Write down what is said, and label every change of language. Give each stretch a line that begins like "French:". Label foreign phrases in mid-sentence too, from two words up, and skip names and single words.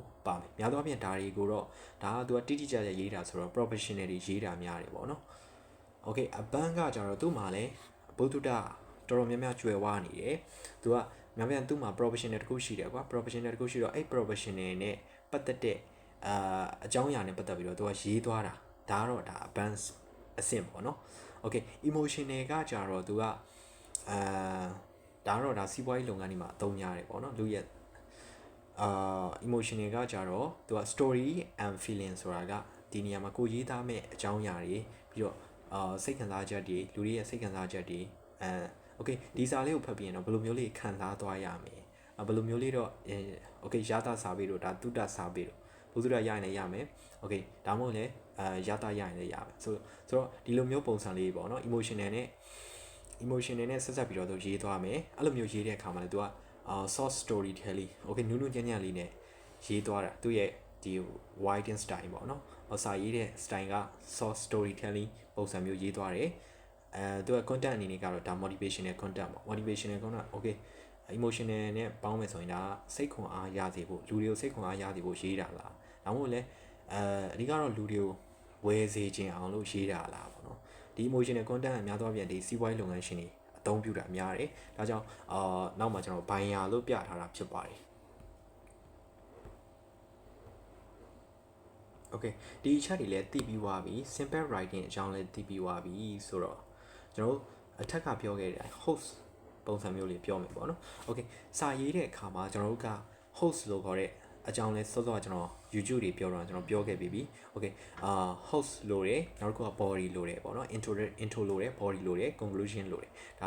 Burmese: ပါမယ်များသောအားဖြင့်ဒါတွေကိုတော့ဒါကသူကတိတိကျကျရေးတာဆိုတော့ professional တွေရေးတာများတယ်ပေါ့နော် okay အပန်းကကြတော့သူ့မှာလည်းဘုဒ္ဓတော်တော်များများကျွယ်ဝနေတယ်သူကများများသူ့မှာ professional တခုရှိတယ်ကွာ professional တခုရှိတော့အဲ့ professional နဲ့ပတ်သက်တဲ့အကြောင်းအရာနဲ့ပတ်သက်ပြီးတော့သူကရေးသွားတာဒါကတော့ဒါ advance အဆင့်ပေါ့နော် okay emotional ကကြတော့သူကဒါ တော့ဒါစီးပွားရေးလုပ်ငန်းတွေမှာအသုံးများတယ်ပေါ့နော်လူရဲ့emotional ကကြတော့သူက
English: story and feeling
Burmese: ဆိုတာကဒီနေရာမှာကိုရေးသားမဲ့အကြောင်းအရာတွေပြီးတော့စိတ်ခံစားချက်တွေလူတွေရဲ့စိတ်ခံစားချက်တွေokay ဒီစာလေးကိုဖတ်ပြီးရင်တော့ဘယ်လိုမျိုးလေး ခံစားသွားရမလဲဘယ်လိုမျိုးလေးတော့okay ရတာစာပေတို့ဒါတုတ္တစာပေတို့ဘုသူရရရင်လည်းရမယ် okay ဒါမှမဟုတ်လည်းရတာရရင်လည်းရမယ်ဆိုတော့ဒီလိုမျိုးပုံစံလေး ပေါ့နော် emotional နဲ့ဆက်ဆက်ပြီးတော့သူရေးသွားမယ်အဲ့လိုမျိုးရေးတဲ့အခါမှာလည်းသူက
English: soft storytelling
Burmese: okay နူးနူးညံ့ညံ့လေးနဲ့ရေးသွားတာသူရဲ့ဒီ
English: writing style
Burmese: ပေါ့နော်စာရေးတဲ့ style က
English: soft storytelling
Burmese: ပုံစံမျိုးရေးသွားတယ်သူက content အနေနဲ့ကတော့ဒါ
English: motivational content
Burmese: ပေါ့
English: motivational content
Burmese: okay emotional နဲ့ပေါင်းမယ်ဆိုရင်ဒါစိတ်ခွန်အားရစေဖို့လူတွေကိုစိတ်ခွန်အားရစေဖို့ရေးတာလားဒါမှမဟုတ်လဲအဓိကတော့လူတွေကိုဝယ်စေခြင်းအောင်လို့ရေးတာလားပေါ့နော်ဒီ
English: emotional content
Burmese: အများသောအားဖြင့်ဒီစီးပွားရေးလုပ်ငန်းရှင်တွေအသုံးပြုတာများတယ်ဒါကြောင့်နောက်မှာကျွန်တော် buyer လို့ပြထားတာဖြစ်ပါတယ် okay ဒီ chat တွေလည်းသိပြီးသွားပြီ
English: simple writing
Burmese: အကြောင်းလည်းသိပြီးသွားပြီဆိုတော့ကျွန်တော်အထက်ကပြောခဲ့တဲ့ host ပုံစံမျိုးလေးပြောမယ်ပေါ့နော် okay စာရေးတဲ့အခါမှာကျွန်တော်တို့က host လို့ခေါ်တဲ့အကြောင်းလဲစောစောကကျွန်တော် YouTube တွေပြောတော့ကျွန်တော်ပြောခဲ့ပြီးပြီ okay host လို့ရတယ်နောက်တစ်ခုက body လို့ရတယ်ပေါ့နော် intro လို့ရတယ် body လို့ရတယ် conclusion လို့ရတယ်ဒါ